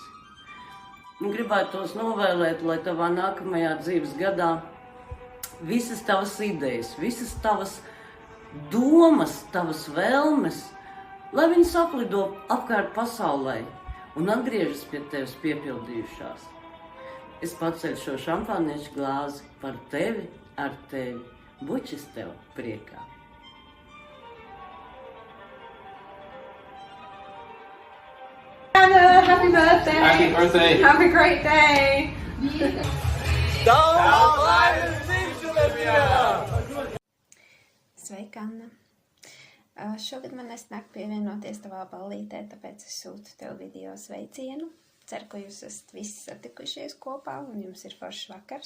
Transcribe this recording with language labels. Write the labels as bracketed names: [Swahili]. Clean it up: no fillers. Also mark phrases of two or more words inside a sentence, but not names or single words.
[Latvian] Un gribētos novēlēt, lai tavā nākamajā dzīves gadā visas tavas idejas, visas tavas domas, tavas vēlmes, lai viņas aplido apkārt pasaulē un atgriežas pie tevis piepildījušās. Es paceļu šo šampāniešu glāzi par tevi, ar tevi, bučas tev priekā. Anna, [English] happy birthday! Happy birthday! Have a great day! [Latvian] Sveika, Anna! Šogad man nesnāk pievienoties tavā ballītē, tāpēc es sūtu tev video sveicienu. Ceru, ka jūs esat visi satikušies kopā un jums ir foršs vakars.